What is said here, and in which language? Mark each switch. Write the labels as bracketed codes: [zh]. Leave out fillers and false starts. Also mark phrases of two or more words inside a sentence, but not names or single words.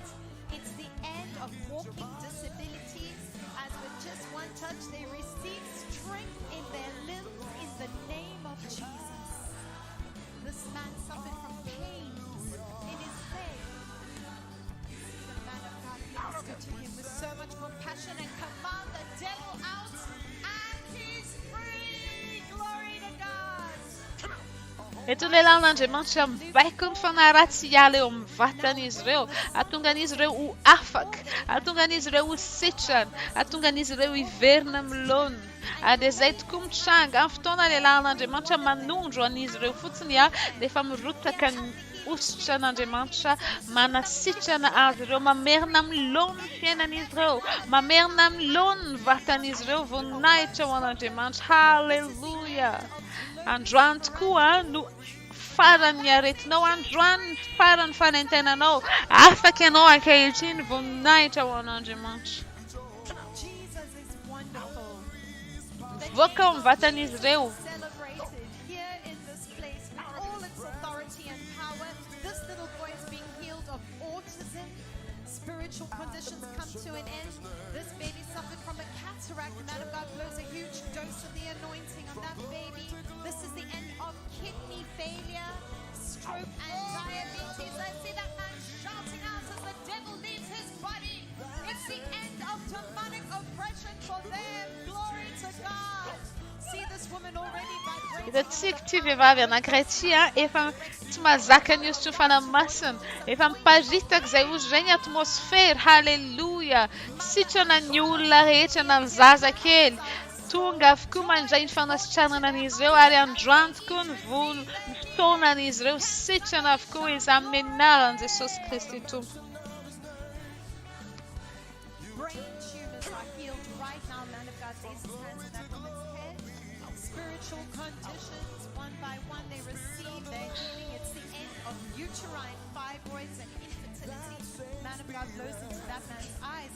[en] It's the end of walking disabilities, as with just one touch they receive strength in their limbs in the name of Jesus. This man suffered from pain in his leg. The man of God ministered to him with so much compassion and command the devil out, and he's free. Glory to God. [mg] Eto ny lehilahin'Andriamanitra mibaiko ny fanaratsy hiala eo amin'ny vatan'izy ireo. Ahatonga an'izy ireo ho afaka. Ahatonga an'izy ireo ho sitrana. Ahatonga an'izy ireo hiverina milona. Dia izay tokoa mitranga amin'ny fotoana lehilahin'Andriamanitra manondro an'izy ireo fotsiny dia efa mirotaka ny ositra an'Andriamanitra manasitrana azy ireo, mamerina milona ny fiainan'izy ireo, mamerina milona ny vatan'izy ireo, voninahitra ho an'Andriamanitra. Halleluja. Androany tokoa no farany aretinao, androany farany fanentenanao, afaka ianao ankehitriny voninahitra ho an'Andriamanitra. [en] Jesus is wonderful. [mg] Voaka ao amin'ny vatan'izy ireo. [en] Celebrated here in this place with all its authority and power. This little boy is being healed of autism. Spiritual conditions come to an end. This baby suffered from a cataract. The man of God blows a huge dose of the anointing on that baby. This is the end of kidney failure, stroke, and diabetes. I see that man shouting out as the devil leaves his body. It's the end of demonic oppression for them. Glory to God. See this woman already vibrating. [mg] Hitantsika ity vehivavy anankiray ity efa tsy mahazaka ny ositra ho fanamasina. Efa miparitaka izay ozy izay ny atmosfera. Halleluja. Sitrana ny olona rehetra na ny zazakely. Tonga avokoa mandray ny fanasitranana an'izy ireo, ary androany tokoa ny vono ny fotoana an'izy ireo. Sitrana avokoa izy amin'ny anaran'i Jesosy Kristy Tompo. [en] Brain tumors are healed right now. Man of God lays his hands on that woman's head. Spiritual conditions, one by one, they receive their healing. It's the end of uterine fibroids and infertility. Man of God blows into that man's eyes.